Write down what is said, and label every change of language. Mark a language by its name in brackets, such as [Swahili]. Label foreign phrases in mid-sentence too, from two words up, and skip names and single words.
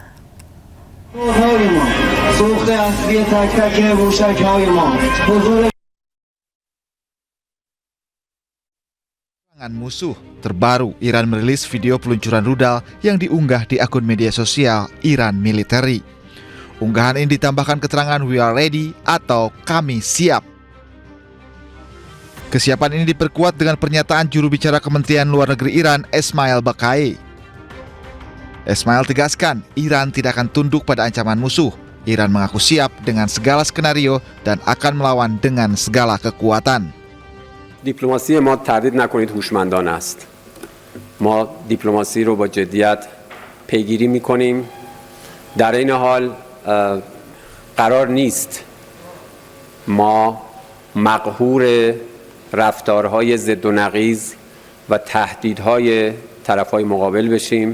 [Indonesian] Musuh terbaru, Iran merilis video peluncuran rudal yang diunggah di akun media sosial Iran Military. Unggahan ini ditambahkan keterangan [English] "We are ready" [Indonesian] atau "Kami siap". Kesiapan ini diperkuat dengan pernyataan juru bicara Kementerian Luar Negeri Iran, Esmail Baqai. Esmail tegaskan, Iran tidak akan tunduk pada ancaman musuh. Iran mengaku siap dengan segala skenario dan akan melawan dengan segala kekuatan. [Persian] دیپلماسی ما تردید نکنید هوشمندانه است. ما دیپلماسی رو با جدیت پیگیری می‌کنیم. در این حال قرار نیست ما مقهور رفتارهای ضد و نقیض و تهدیدهای طرفهای مقابل بشیم.